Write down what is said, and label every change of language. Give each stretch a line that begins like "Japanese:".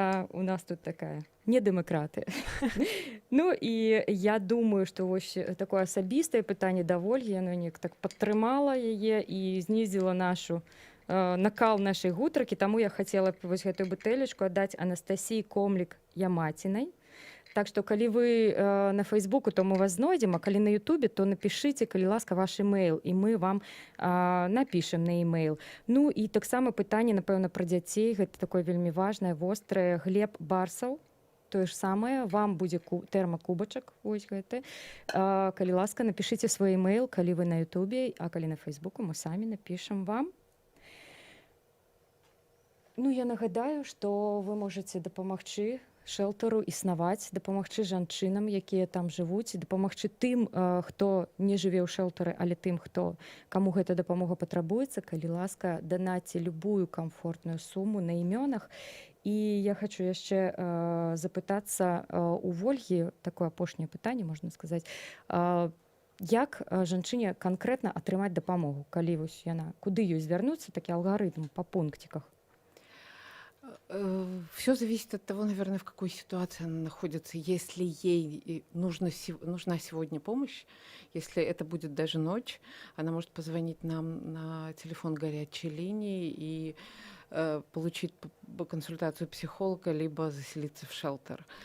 Belarusian: У нас тут такая не дэмакратыя. Ну і я думаю, што вось такое асабістае пытанне да Вольгі, яно неяк так падтрымала яе і знізіла нашу накал нашай гутаркі, таму я хацела б вось гэтую бутэлечку аддаць Анастасіі Комлік-Ямацінай. Так што калі вы на Фейсбуку, то мы вас знойдзем, а калі на Ютубе, то напішыце, калі ласка, ваш імейл, і мы вам напішам на імейл. Ну і таксама пытанне, напэўна, пра дзяцей, гэта такое вельмі важнае, вострае. Глеб Барсаў, тое ж самае, вам будзе тэрмакубачак, вось гэты. Калі ласка, напішыце свой імейл, калі вы на Ютубе, а калі на Фейсбуку, мы самі напішам вам. Ну, я нагадаю, што вы можаце дапамагчы шэлтару існаваць, дапамагчы жанчынам, якія там жывуць, дапамагчы тым, хто не жыве ў шэлтары, але тым, каму гэта дапамога патрабуецца, калі ласка, данаце любую камфортную суму на імёнах. І я хочу яшчэ запытацца у Вольгі, такое апошняе пытанне, можна сказаць, як жанчыне канкрэтна атрымаць дапамогу, калі вось яна, куды ёй звярнуцца, такі алгарытм па пунктиках?
Russian: Все зависит от того, наверное, в какой ситуации она находится. Если ей нужна сегодня помощь, если это будет даже ночь, она может позвонить нам на телефон горячей линии и получить консультацию психолога, либо заселиться в шелтер.